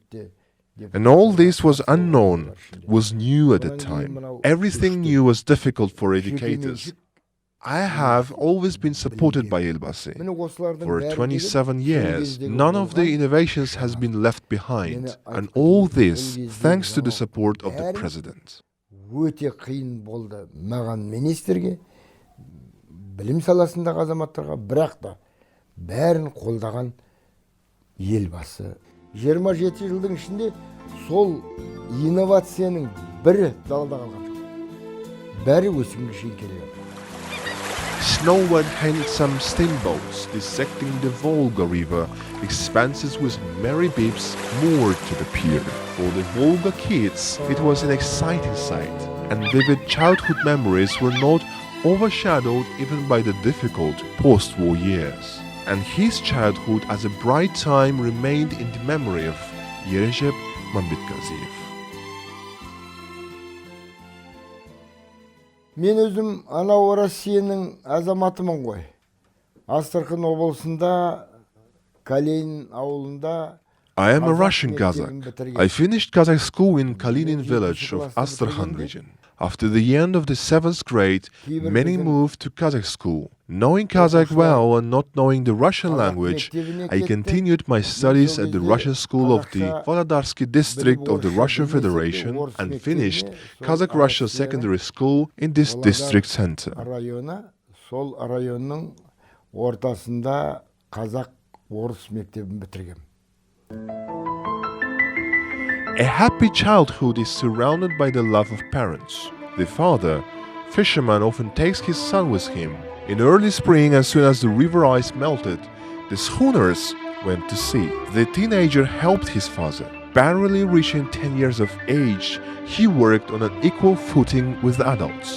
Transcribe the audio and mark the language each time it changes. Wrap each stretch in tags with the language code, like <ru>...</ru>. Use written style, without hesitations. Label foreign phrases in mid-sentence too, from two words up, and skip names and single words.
<en>And all this was unknown, was new at the time. Everything new was difficult for educators. I have always been supported by Elbasi. For 27 years, none of the innovations has been left behind. And all this thanks to the support of the president.</en> <kk>Өте қиын болды маған министрге, білім саласындағы азаматтарға, бірақ та бәрін қолдаған елбасы. 27 жылдың ішінде сол инновацияның бірі далада қалған жоқ. Бәрі өсімге шейін келеді.</kk> <en>Snow and handsome steamboats dissecting the Volga River expanses with merry beeps moored to the pier. For the Volga kids, it was an exciting sight, and vivid childhood memories were not overshadowed even by the difficult post-war years. And his childhood as a bright time remained in the memory of Erezhep Mambetkaziyev.</en> <kk>Мен өзім анау Россияның азаматымын ғой. Астрахань облысында, Калинин ауылында.</kk> <en>I am a Russian Kazakh. I finished Kazakh school in Kalinin village of Astrakhan region. After the end of the 7th grade, many moved to Kazakh school. Knowing Kazakh well and not knowing the Russian language, I continued my studies at the Russian school of the Volodarsky district of the Russian Federation and finished Kazakh Russia Secondary School in this district center.</en> <kk>Сол районның ортасында Қазақ орыс мектебін бітіргем.</kk> <en>A happy childhood is surrounded by the love of parents. The father, fisherman, often takes his son with him. In early spring, as soon as the river ice melted, the schooners went to sea. The teenager helped his father. Barely reaching 10 years of age, he worked on an equal footing with adults.</en>